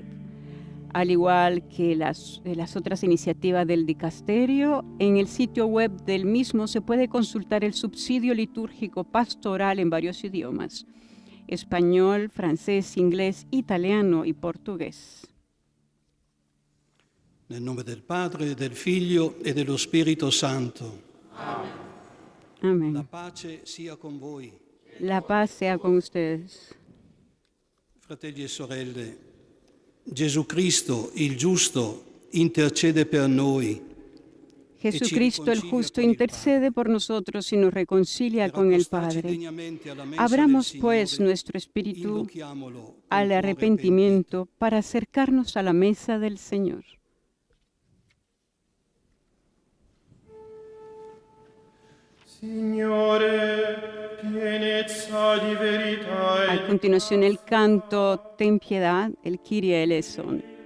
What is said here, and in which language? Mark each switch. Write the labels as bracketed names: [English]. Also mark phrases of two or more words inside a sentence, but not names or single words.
[Spanish] Al igual que las otras iniciativas del dicasterio, en el sitio web del mismo se puede consultar el subsidio litúrgico pastoral en varios idiomas: español, francés, inglés, italiano y portugués. [Italian] Nel nome del Padre, del Figlio e dello Spirito Santo. [Spanish] Amén. [Italian] La pace sia con voi. [Spanish] La paz sea con ustedes. [Italian] Fratelli e sorelle, Gesù Cristo, il giusto, intercede per noi. [Spanish] Jesucristo el justo intercede por nosotros y nos reconcilia con el Padre. Abramos pues nuestro espíritu al arrepentimiento para acercarnos a la mesa del Señor. A continuación el canto Ten piedad, el [Greek] Kyrie eleison.